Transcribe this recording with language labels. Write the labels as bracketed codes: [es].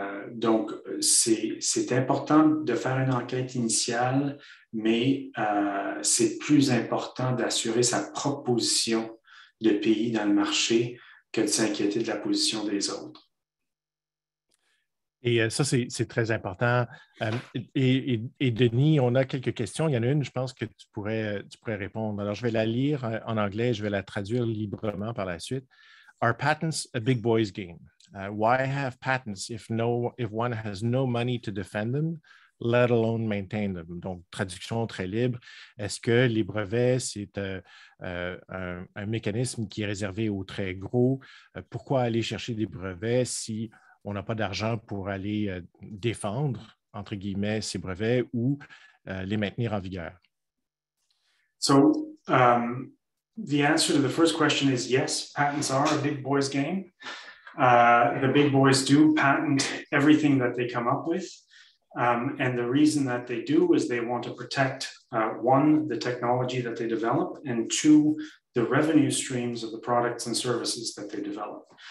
[fr] Donc, c'est important de faire une enquête initiale, mais c'est plus important d'assurer sa propre position de pays dans le marché que de s'inquiéter de la position des autres. Et ça, c'est très important. Et Denis, on a quelques questions. Il y en a une, je pense que tu pourrais répondre. Alors, je vais la lire en anglais, je vais la traduire librement par la suite. [en] Are patents a big boys game? Why have patents if one has no money to defend them, let alone maintain them? [fr] Donc, traduction très libre. Est-ce que les brevets, c'est un mécanisme qui est réservé aux très gros? Pourquoi aller chercher des brevets si on n'a pas d'argent pour aller défendre, entre guillemets, ces brevets ou les maintenir en vigueur? [en] So, the answer to the first question is yes, patents are a big boys game. The big boys do patent everything that they come up with. And the reason that they do is they want to protect, one, the technology that they develop, and two, the revenue streams of the products and services that they develop.